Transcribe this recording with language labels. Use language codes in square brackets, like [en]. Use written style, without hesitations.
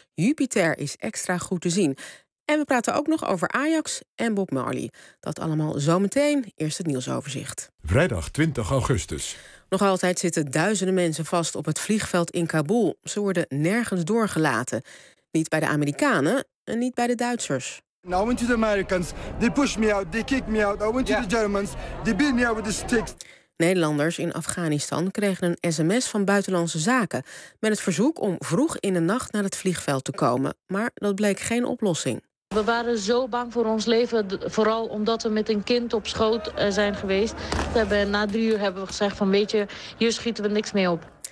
[nl] Jupiter is extra goed te zien. En we praten ook nog over Ajax en Bob Marley. Dat allemaal zometeen, eerst het nieuwsoverzicht. Vrijdag 20 augustus. Nog altijd zitten duizenden mensen vast op het vliegveld in Kabul. Ze worden nergens doorgelaten. Niet bij de Amerikanen en niet bij de Duitsers. [en] I want you the Americans. They push me out, they kick me out. I want you the Germans. They beat me out with the sticks. [nl] Nederlanders in Afghanistan kregen een sms van Buitenlandse Zaken met het verzoek om vroeg in de nacht naar het vliegveld te komen. Maar dat bleek geen oplossing. We waren zo bang voor ons leven, vooral omdat we met een kind op schoot zijn geweest. Na 3 uur hebben we gezegd van weet je, hier schieten we niks mee op.